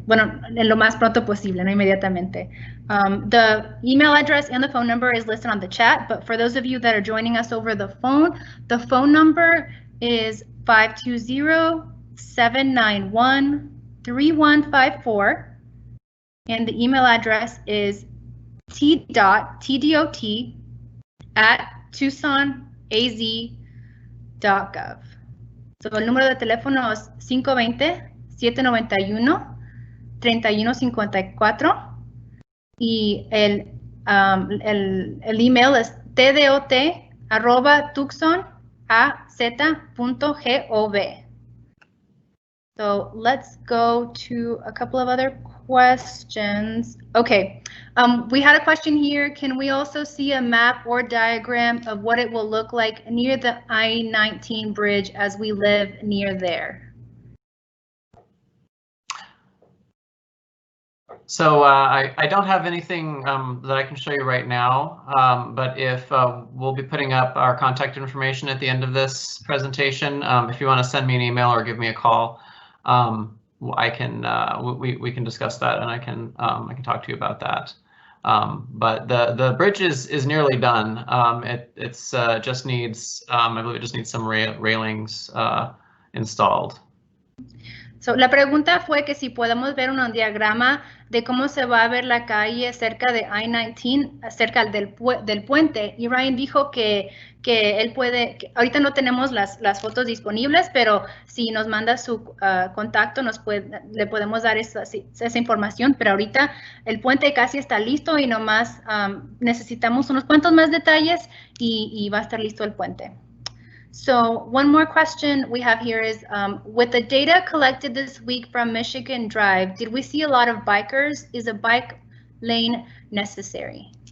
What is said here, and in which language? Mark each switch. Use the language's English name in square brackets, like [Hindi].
[Spanish] Bueno, en lo más pronto posible, no inmediatamente. [English] The email address and the phone number is listed on the chat, but for those of you that are joining us over the phone number is 520-791-3154, and the email address is t.tdot@tucsonaz.gov. [Spanish] So, el número de teléfono es 520-791-3154 y el email es tdot@tucsonaz.gov. [English] So let's go to a couple of other questions. Okay, we had a question here. Can we also see a map or diagram of what it will look like near the I-19 bridge as we live near there? So I don't have anything that I can show you right now, but if we'll be putting up our contact information at the end of this presentation. If you want to send me an email or give me a call, I can we can discuss that, and I can talk to you about that. But the bridge is nearly done. It's just needs I believe it just needs some railings installed. [Spanish] So, la pregunta fue que si podemos ver un diagrama de cómo se va a ver la calle cerca de I-19, cerca del puente. Y Ryan dijo que él puede, que ahorita no tenemos las fotos disponibles, pero si nos manda su contacto, le podemos dar esa información. Pero ahorita el puente casi está listo y nomás necesitamos unos cuantos más detalles y va a estar listo el puente. [English] So one more question we have here is, with the data collected this week from Michigan Drive, did we see a lot of bikers? Is a bike lane necessary?